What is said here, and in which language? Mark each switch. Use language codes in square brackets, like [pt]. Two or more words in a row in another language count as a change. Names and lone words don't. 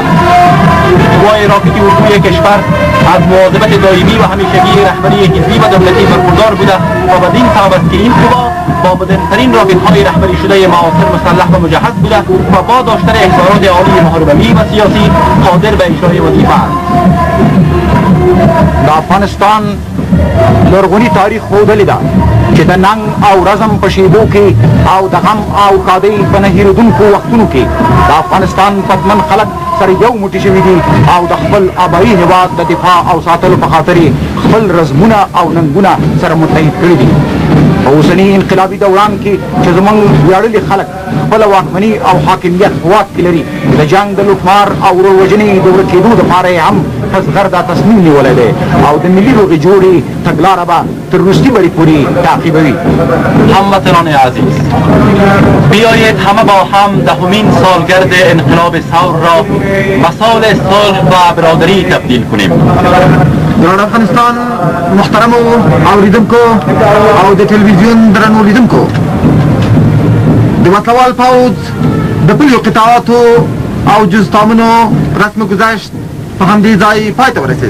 [fa] قوای راکتی اردوی کشور از مواظبت دائمی و همیشگی رهبری حزبی و دولتی برخوردار بوده و بدین سبب است که این قوا با مدرن‌ترین راکت‌های رهبری شده معاصر مسلح و مجهز بوده و با داشتن احضارات عالی محاربتی و سیاسی قادر به اجرای وظیفه است. [ps] د افغانستان لرغوني تاریخ ښودلې ده چې د ننګ او رزم په شیبو کې او د غم او ښادۍ په نه هېرېدونکو وختونو کې د افغانستان پتمن خلک سره یو موټي شوي دي او د خپل آبایي هېواد د دفاع او ساتلو په خاطر یې خپل رزمونه او ننګونه سره متحد کړي دي. په اوسني انقلابي دوران کې چې زموږ ویاړلي خلک خپله واکمني او حاکمیت په واک کې لري، د جنګ د لوټمار او ورور وژنې د ورکېدو دپاره یې هم حزغر دا تصمیم نیولی دی او د ملي روغې جوړې تګلاره به تر وروستي بړۍ پورې تعقیبوي. [fa] هموطنان عزیز، بیایید همه با هم دهمین سالگرد انقلاب ثور را به سال صلح و برادری تبدیل کنیم. [ps] درنو افغانستان محترمو اوریدونکو او د ټلویزیون درنو لیدونکو، د وسلوال پوځ د پلیو قطعاتو او جزتامونو [fa] رسم گذشت [ps] په همدې ځای پای ته ورسېد.